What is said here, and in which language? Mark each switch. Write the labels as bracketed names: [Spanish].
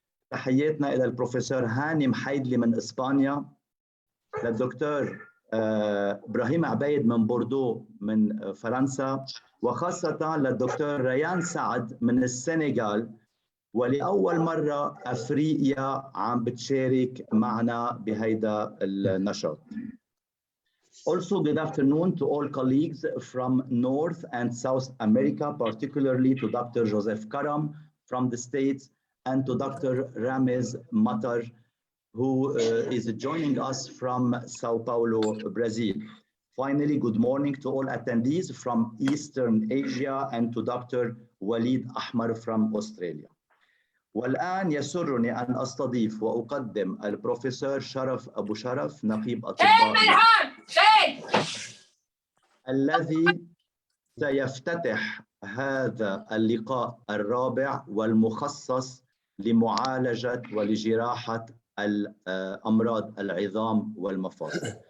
[Arabic] تحياتنا إلى البروفيسور هاني محيدلي من إسبانيا، للدكتور إبراهيم عبيد من بوردو من فرنسا، وخاصة للدكتور ريان سعد من السنغال، ولأول مرة أفريقيا عم بتشارك معنا بهيدا النشاط. [English] Also, good afternoon to all colleagues from North and South America, particularly to Dr. Joseph Karam from the States and to Dr. Ramez Matar, who is joining us from Sao Paulo, Brazil. Finally, good morning to all attendees from Eastern Asia and to Dr. Walid Ahmar from Australia. [Arabic] والآن يسرني أن أستضيف وأقدم البروفيسور شرف أبو شرف نقيب أطباء الذي سيفتتح هذا اللقاء الرابع والمخصص لمعالجة ولجراحة الأمراض العظام والمفاصل.